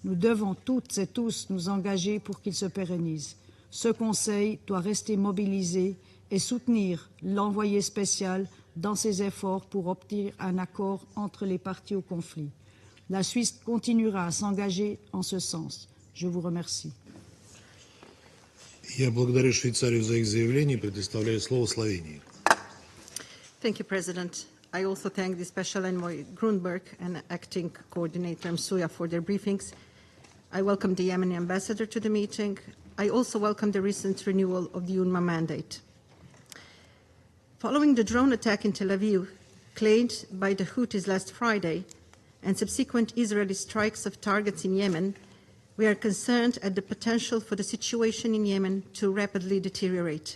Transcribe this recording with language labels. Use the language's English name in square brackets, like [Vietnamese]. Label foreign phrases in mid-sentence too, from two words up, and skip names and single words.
[French] Nous devons toutes et tous nous engager pour qu'il se pérennise. Ce Conseil doit rester mobilisé et soutenir l'envoyé spécial dans ses efforts pour obtenir un accord entre les parties au conflit. La Suisse continuera à s'engager en ce sens. Je vous remercie. [Russian] Я благодарю Швейцарию за их заявление и предоставляю слово Словении. [English] Thank you, President. I also thank the Special Envoy Grunberg and Acting Coordinator Msuya for their briefings. I welcome the Yemeni ambassador to the meeting. I also welcome the recent renewal of the UNMA mandate. Following the drone attack in Tel Aviv, claimed by the Houthis last Friday, and subsequent Israeli strikes of targets in Yemen, we are concerned at the potential for the situation in Yemen to rapidly deteriorate.